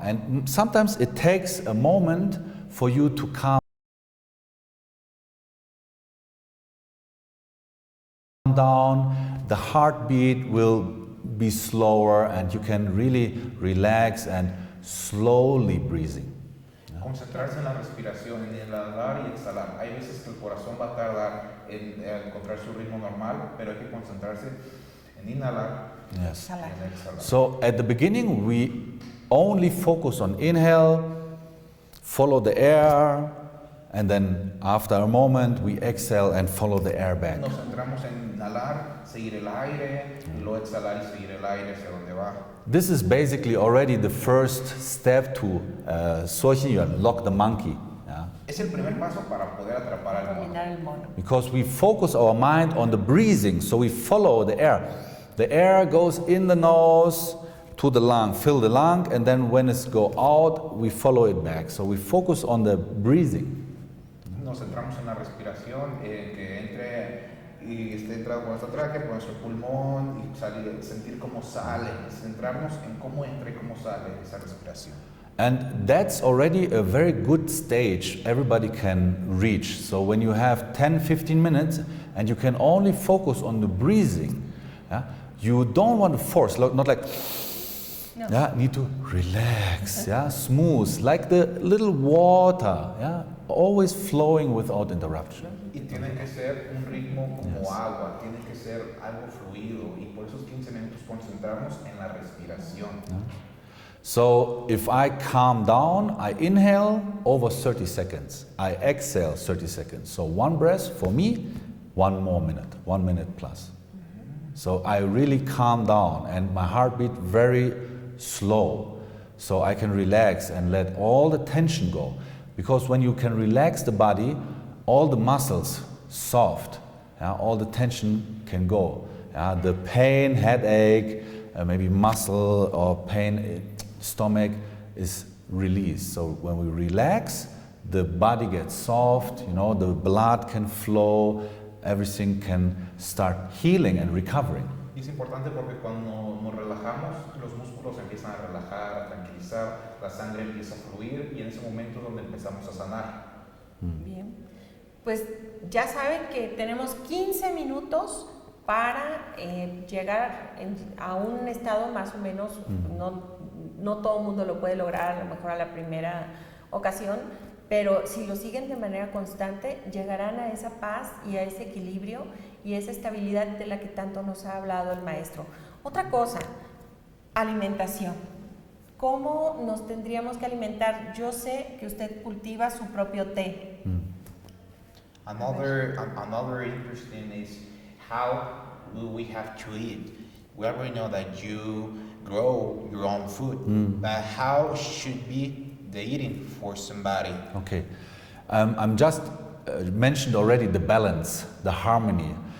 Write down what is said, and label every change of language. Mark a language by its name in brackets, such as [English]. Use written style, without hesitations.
[English] And sometimes it takes a moment for you to calm down. The heartbeat will be slower and you can really relax and slowly breathing. [Spanish] Concentrarse en la respiración, en inhalar y exhalar. Hay veces que el corazón va a tardar en encontrar su ritmo normal, pero hay que concentrarse en inhalar [English] Yes. [Spanish] y en exhalar. [English] So at the beginning we only focus on inhale, follow the air, and then after a moment we exhale and follow the air back. [Spanish] Nos centramos en inhalar, seguir el aire, y luego exhalar y seguir el aire hacia donde va. [English] This is basically already the first step to lock the monkey. Yeah? [Spanish] Es el primer paso para poder atrapar al mono. Dominar el mono. [English] Because we focus our mind on the breathing, so we follow the air. The air goes in the nose to the lung, fill the lung, and then when it goes out, we follow it back. So we focus on the breathing. [Spanish] Nos centramos en la respiración, que entre y esté entrado por nuestra tráquea, por nuestro pulmón, y salir, sentir cómo sale, centrarnos en cómo entra y cómo sale esa respiración. [English] And that's already a very good stage everybody can reach. So when you have 10-15 minutes and you can only focus on the breathing, yeah, you don't want to force, not like, No. yeah, need to relax, yeah, smooth, like the little water, yeah, always flowing without interruption. [Spanish] Y tiene que ser un ritmo como agua, tiene que ser algo fluido, y por esos 15 minutos concentrarnos en la respiración. [English] So if I calm down, I inhale over 30 seconds. I exhale 30 seconds. So one breath for me, 1 more minute, 1 minute plus. So I really calm down and my heartbeat very slow. So I can relax and let all the tension go. Because when you can relax the body, all the muscles soft, all the tension can go. The pain, headache, maybe muscle or pain, stomach is released. So when we relax, the body gets soft, the blood can flow, everything can start healing and recovering. [Spanish] Y es importante porque cuando nos relajamos, los músculos empiezan a relajar, a tranquilizar, la sangre empieza a fluir y en ese momento es donde empezamos a sanar. Bien, pues ya saben que tenemos 15 minutos para llegar a un estado más o menos, no todo el mundo lo puede lograr a lo mejor a la primera ocasión, pero si lo siguen de manera constante, llegarán a esa paz y a ese equilibrio y esa estabilidad de la que tanto nos ha hablado el maestro. Otra cosa, alimentación. ¿Cómo nos tendríamos que alimentar? Yo sé que usted cultiva su propio té. [English] Another interesting is how will we have to eat. We already know that you grow your own food, but how should be the eating for somebody? Okay, I'm just mentioned already the balance, the harmony.